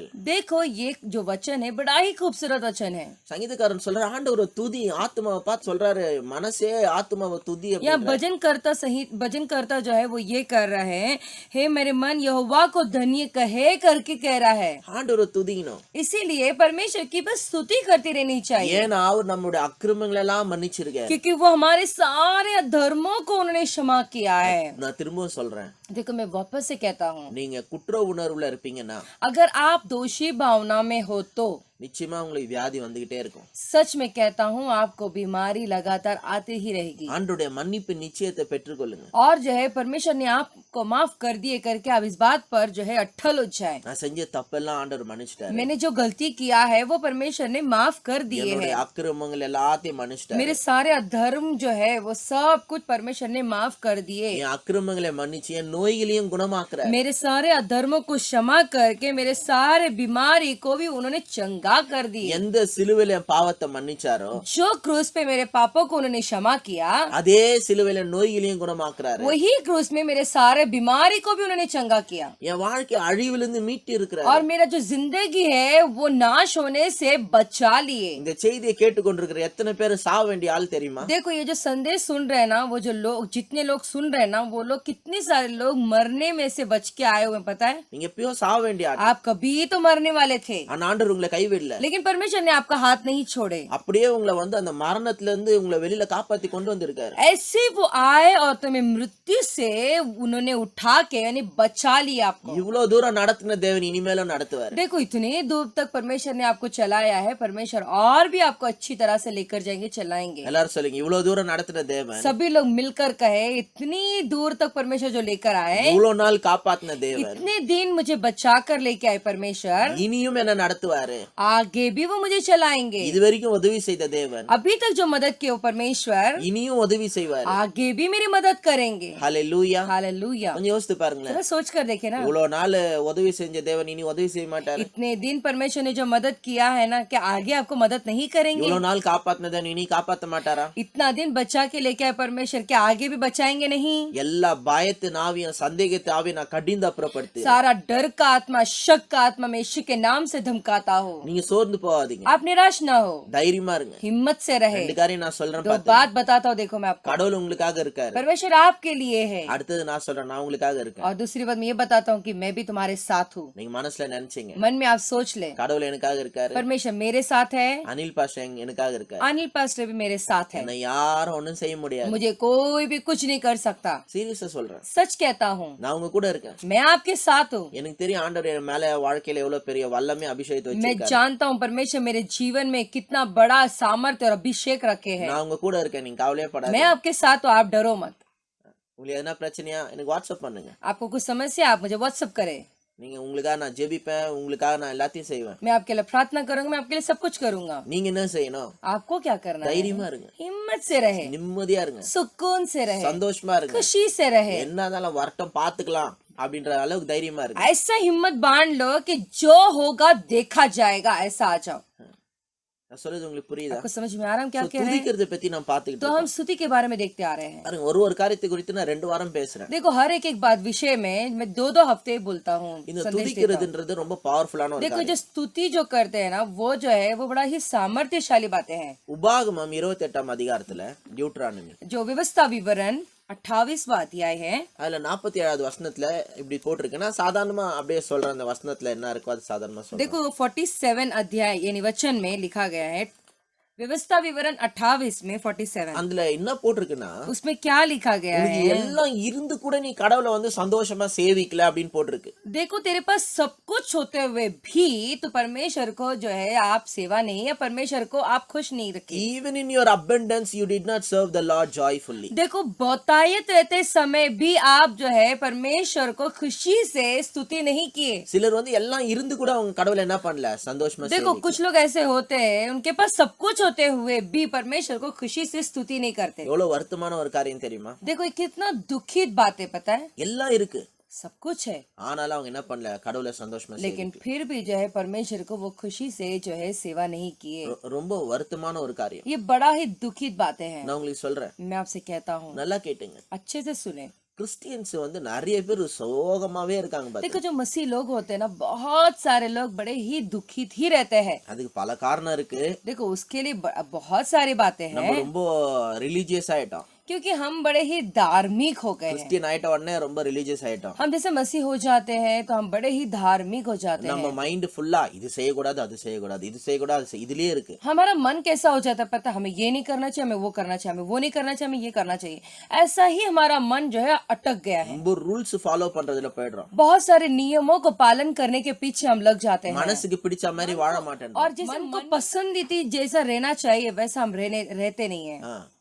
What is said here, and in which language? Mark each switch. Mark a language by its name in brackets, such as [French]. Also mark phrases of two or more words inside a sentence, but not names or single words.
[Hindi] देखो ये जो वचन है बड़ा ही खूबसूरत वचन है. [Tamil] சங்கீதக்காரன் சொல்றாரு ஆண்டவரை துதி, ஆத்மாவை பார்த்து சொல்றாரு மனசே ஆத்மாவை துதி. [Hindi] यहाँ भजन करता जो है वो ये कर रहा है, हे मेरे मन यहोवा को धन्य कहे करके कह रहा है. [Tamil] ஆண்டவரை துதிக்கணும். [Hindi] इसीलिए परमेश्वर की बस स्तुति करती रहनी चाहिए, [Tamil] ஏன்னா அவர் நம்முடைய அக்கிரமங்களை எல்லாம் மன்னிச்சிருக்காரு. [Hindi] क्योंकि वो हमारे सारे अधर्मों को उन्होंने क्षमा किया है. [Tamil] நான் திரும்பவும் சொல்றேன், [Hindi] देखो मैं वापस से कहता हूँ, [Tamil] நீங்க குற்ற உணர்வுல இருப்பீங்கன்னா [Hindi] अगर आप दोषी भावना में हो तो [Tamil] நிச்சயமா உங்களுக்கு வியாதி வந்துகிட்டே இருக்கும். [Hindi] सच में कहता हूँ आपको बीमारी लगातार आती ही रहेगी. [Tamil] ஆண்டவருடைய மன்னிப்பு நிச்சயத்தை பெற்றுக்கொள்ளுங்க. [Hindi] और जो है परमेश्वर ने आपको माफ कर दिए करके आप इस बात पर जो है अट्ठल हो जाए. [Tamil] நான் செஞ்ச தப்பெல்லாம் ஆண்டவர் மன்னிச்சிட்டாரு. [Hindi] मैंने जो गलती किया है वो परमेश्वर ने माफ कर दिए [Tamil] என்னுடைய [Hindi] हैं. [Tamil] அக்கிரமங்கள் எல்லாத்தையும் மன்னிச்சிட்டாரு. [Hindi] मेरे सारे अधर्म जो है वो सब कुछ परमेश्वर ने माफ कर दिए. [Tamil] என் அக்கிரமங்களை மன்னிச்சு என் நோய்களையும் குணமாக்குறார். [Hindi] मेरे सारे अधर्मों को क्षमा करके मेरे सारे बीमारी को भी उन्होंने चंगा कर दी. [Tamil] எந்த சிலுவையில என் பாவத்தை மன்னிச்சாரோ [Hindi] जो क्रूस पे मेरे पापों को उन्होंने क्षमा किया, [Tamil] அதே சிலுவையில நோய்களையும் குணமாக்குறாரு. [Hindi] वही क्रूस में मेरे सारे बीमारी को भी उन्होंने चंगा किया. [Tamil] என் வாழ்க்கை அழிவிலிருந்து மீட்டு இருக்கிறார். [Hindi] और मेरा जो जिंदगी है वो नाश होने से बचा लिए. [Tamil] இந்த செய்தியை கேட்டுக்கொண்டிருக்கிற எத்தனை பேர் சாக வேண்டிய ஆள் தெரியுமா? [Hindi] देखो ये जो संदेश सुन रहे हैं ना, वो जो लोग जितने लोग सुन रहे हैं ना, वो लोग कितने सारे लोग मरने में से बच के आए हुए हैं, पता है? [Tamil] நீங்க எப்பயோ சாக வேண்டிய ஆள். [Hindi] आप कभी तो मरने वाले थे, [Tamil] ஆனா ஆண்டவர் உங்களை கைவிடல. [Hindi] लेकिन परमेश्वर ने आपका हाथ नहीं छोड़े. [Tamil] அப்படியே உங்களை வந்து அந்த மரணத்துல இருந்து உங்களை வெளியில காப்பாத்தி கொண்டு வந்திருக்காரு. [Hindi] ऐसे वो आए और तुम्हें मृत्यु से उन्होंने उठा के यानी बचा लिया आपको. [Tamil] இவ்வளவு தூரம் நடத்தின தேவன் இனிமேலும் நடத்துவார். [Hindi] देखो इतने दूर तक परमेश्वर ने आपको चलाया है, परमेश्वर और भी आपको अच्छी तरह से लेकर जाएंगे, चलाएंगे. [Tamil] எல்லாரும் சொல்லுங்க, இவ்வளவு தூரம் நடத்தின தேவன் [Hindi] सभी लोग मिलकर कहे, इतनी दूर तक परमेश्वर जो लेकर आए, [Tamil] இவ்வளவு நாள் காப்பாத்தின தேவன் [Hindi] इतने दिन मुझे बचा कर लेके आए परमेश्वर, [Tamil] இனியும் என்ன நடத்துவாரு. [Hindi] आगे भी वो मुझे चलाएंगे. [Tamil] இதுவரைக்கும் உதவி செய்த தேவன் [Hindi] अभी तक जो मदद किए वो परमेश्वर [Tamil] இனியும் உதவி செய்வார். [Hindi] आगे भी मेरी मदद करेंगे. [Tamil] ஹalleluya. [Hindi] हालेलुया. [Tamil] கொஞ்சம் யோசித்து பாருங்களேன். [Hindi] जरा सोच कर देखे ना, [Tamil] இவ்வளவு நாள் உதவி செஞ்ச தேவன் இனி உதவி செய்ய மாட்டாரு. [Hindi] इतने दिन परमेश्वर ने जो मदद किया है ना, क्या आगे आपको मदद नहीं करेंगे? [Tamil] இவ்வளவு நாள் காப்பாத்தின தேவன் இனி காப்பாத்த மாட்டாரா? [Hindi] इतना दिन बचा के लेके आए परमेश्वर, क्या आगे भी बचाएंगे नहीं? [Tamil] எல்லா பயத்தின் ஆவியும் சந்தேகத்தை ஆவியும் நான் கடிந்து அப்புறப்படுத்து. [Hindi] सारा डर का आत्मा, शक का आत्मा में यीशु के नाम से धमकाता हो. [Tamil] நீங்க சோர்ந்து போகாதீங்க, [Hindi] आप निराश ना हो, [Tamil] தைரியமா இருங்க. [Hindi] हिम्मत से रहे. [Tamil] ரெண்டு காரியம் நான் சொல்றேன் [Hindi] दो [Tamil] பாத்து. [Hindi] बात बताता हूँ, देखो मैं आपको, [Tamil] கடவுள் உங்களுக்காக இருக்காரு. [Hindi] परमेश्वर आपके लिए है. [Tamil] அடுத்தது நான் சொல்றேன், நான் உங்களுக்காக இருக்கேன். [Hindi] और दूसरी बात मैं ये बताता हूँ कि मैं भी तुम्हारे साथ हूँ. [Tamil] நீங்க மனசுல நினைச்சீங்க, [Hindi] मन में आप सोच ले, [Tamil] கடவுள் எனக்காக இருக்காரு, [Hindi] परमेश्वर मेरे साथ है, [Tamil] அனில் பாஷா எனக்காக இருக்காரு, [Hindi] अनिल पास्टर भी मेरे साथ है, [Tamil] என்னை யாரும் ஒண்ணும் செய்ய முடியாது. [Hindi] मुझे कोई भी कुछ नहीं कर सकता. [Tamil] சீரியஸா சொல்றேன், [Hindi] सच कहता हूँ, [Tamil] நான் உங்க கூட இருக்கேன். [Hindi] मैं आपके साथ हूँ. [Tamil] எனக்கு தெரியும் ஆண்டவர் என் மேல வாழ்க்கையில எவ்வளவு பெரிய வல்லமே அபிஷேகத்தை [Hindi] मैं [Tamil] வச்சிருக்காரு. [Hindi] जानता हूँ परमेश्वर मेरे जीवन में कितना बड़ा सामर्थ्य और अभिषेक रखे हैं. [Tamil] நான் உங்க கூட இருக்கேன், நீங்க कवலையே पடாதீங்க. [Hindi] मैं आपके साथ हूँ, आप डरो मत. [Tamil] உங்களுக்கு எதனா பிரச்சனையா எனக்கு வாட்ஸ்அப் பண்ணுங்க. [Hindi] आपको कुछ समस्या आप मुझे व्हाट्सएप करें. [Tamil] நீங்க உங்களுக்காக நான் ஜெபிப்பேன், உங்களுக்காக நான் எல்லாத்தையும் செய்வேன். [Hindi] मैं आपके लिए प्रार्थना करूंगा, मैं आपके लिए सब कुछ करूंगा. [Tamil] நீங்க என்ன செய்யணும்? [Hindi] आपको क्या करना है? [Tamil] தைரியமா இருங்க, [Hindi] हिम्मत से रहे, [Tamil] நிம்மதியா இருங்க, [Hindi] सुकून से रहे, [Tamil] சந்தோஷமா இருங்க. [Hindi] खुशी से रहे. [Tamil] என்ன இருந்தாலும் வரட்டும் பாத்துக்கலாம் அப்படின்ற அளவுக்கு தைரியமா இருங்க. [Hindi] ऐसा हिम्मत बांध लो कि जो होगा देखा जाएगा, ऐसा आ जाओ. [Tamil] நான் சொல்றது உங்களுக்கு புரியுதா? [Hindi] आपको समझ में आ रहा है हम क्या So, कह रहे हैं? [Tamil] துதிக்கிறதை பத்தி நான் பாத்துக்கிட்டு [Hindi] तो [Tamil] இருக்கோம். [Hindi] हम स्तुति के बारे में देखते आ रहे हैं। [Tamil] பாருங்க, ஒரு காரியத்தை குறித்து நான் 2 வாரம் பேசுறேன். [Hindi] देखो हर एक बात विषय में मैं 2-2 हफ्ते बोलता हूँ, [Tamil] இந்த [Hindi] संदेश देता हूँ। [Tamil] துதிக்கிறதுன்றது ரொம்ப பவர்ஃபுல்லான ஒரு [Hindi] देखो [Tamil] காரியம். [Hindi] जो स्तुति जो करते हैं ना वो जो है वो बड़ा ही सामर्थ्यशाली बातें हैं। [Tamil] உபாகமம் 28ஆம் அதிகாரத்துல டியூட்ரானமி [Hindi] जो व्यवस्था विवरण 28वां अध्याय है, [Tamil] அதுல 47வது வசனத்துல இப்படி போட்டிருக்குன்னா சாதாரணமா அப்படியே சொல்றேன். அந்த வசனத்துல என்ன இருக்கோ அது சாதாரணமா சொல்றேன். [Hindi] देखो 47 अध्याय यानी वचन में लिखा गया है, व्यवस्था विवरण 28 में 47 [Tamil] அதுல என்ன போட்டிருக்குன்னா, [Hindi] उसमें क्या लिखा गया [Tamil] உனக்கு [Hindi] है? [Tamil] எல்லாம் இருந்து கூட நீ கடவுளை வந்து சந்தோஷமா சேவிக்கல அப்படின்னு போட்டிருக்கு. [Hindi] देखो तेरे पास सब कुछ होते हुए भी तो परमेश्वर को जो है आप सेवा नहीं है, परमेश्वर को आप खुश नहीं रखे। [English] Even in your abundance you did not serve the Lord joyfully. [Hindi] देखो बहुतायत रहते समय भी आप जो है परमेश्वर को खुशी से स्तुति नहीं किए। [Tamil] சிலர் வந்து எல்லாம் இருந்து கூட அவங்க கடவுளை என்ன பண்ணல, சந்தோஷமா [Hindi] देखो [Tamil] சேவிக்கல. [Hindi] कुछ लोग ऐसे होते हैं उनके पास सब कुछ होते हुए भी परमेश्वर को खुशी से स्तुति नहीं करते। [Tamil] எவ்வளவு வருத்தமான ஒரு காரியம் தெரியுமா? [Hindi] देखो ये कितना दुखित बात है, पता है? [Tamil] எல்லாம் இருக்கு, [Hindi] सब कुछ है [Tamil] ஆனாலும் அவங்க என்ன பண்ணல, கடவுளை சந்தோஷமா [Hindi] लेकिन फिर भी जो है परमेश्वर को वो खुशी से जो है सेवा नहीं किए। [Tamil] ரொம்ப வருத்தமான ஒரு காரியம். [Hindi] ये बड़ा ही दुखित बातें हैं। [Tamil] நான் உங்களுக்கு சொல்றேன், [Hindi] मैं आपसे कहता हूँ [Tamil] நல்லா கேட்டுங்க. [Hindi] अच्छे से सुने। [Tamil] கிறிஸ்டியன்ஸ் வந்து நிறைய பேர் சோகமாவே இருக்காங்க பாருங்க. [Hindi] देखो जो मसीह लोग होते हैं ना बहुत सारे लोग बड़े ही दुखित ही रहते हैं। [Tamil] அதுக்கு பல காரணம் இருக்கு. [Hindi] देखो उसके लिए बहुत सारी बातें [Tamil] நம்ம [Hindi] हैं [Tamil] ரொம்ப ரிலீஜியஸ் ஆயிட்டோம். [Hindi] क्योंकि हम बड़े ही धार्मिक हो गए हैं। [Tamil] கிறிஸ்டியன் ஆயிட்ட உடனே ரொம்ப ரிலீஜியஸ் ஆயிட்டோம். [Hindi] हम जैसे मसीह हो जाते हैं तो हम बड़े ही धार्मिक हो जाते [Tamil] நம்ம [Hindi] हैं। [English] mind full [Tamil] இது செய்யக்கூடாது, அது செய்யக்கூடாது, இது செய்யக்கூடாது, அது இதுலயே இருக்கு. [Hindi] हमारा मन कैसा हो जाता है पता है? हमें ये नहीं करना चाहिए, हमें वो करना चाहिए, हमें वो नहीं करना चाहिए, हमें ये करना चाहिए। ऐसा ही हमारा मन जो है अटक गया है। [Tamil] ரொம்ப [English] rules follow [Tamil] பண்றதுல போயிடுறோம். [Hindi] बहुत सारे नियमों को पालन करने के पीछे हम लग जाते हैं [Tamil] மனசுக்கு பிடிச்ச மாதிரி வாழ மாட்டேன். [Hindi] और जिस मन को पसंदीदा जैसा रहना चाहिए वैसा हम रहते नहीं है।